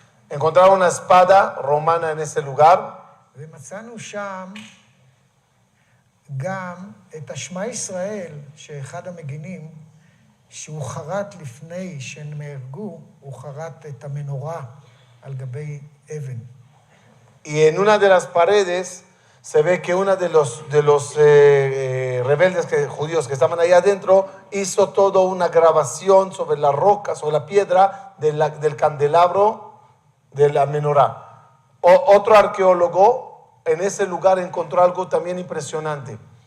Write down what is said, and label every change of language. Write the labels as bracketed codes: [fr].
[es] Encontraron una espada romana en ese lugar. [he] ומצאנו שם גם את השמע ישראל, שאחד המגינים, שהוא חרט לפני שהם נהרגו, הוא חרט את המנורה על גבי אבן. [es] Y en una de las paredes se ve que uno de los rebeldes judíos que estaban ahí adentro hizo toda una grabación sobre la roca, sobre la piedra del candelabro de la menorá. Otro arqueólogo en ese lugar encontró algo también impresionante.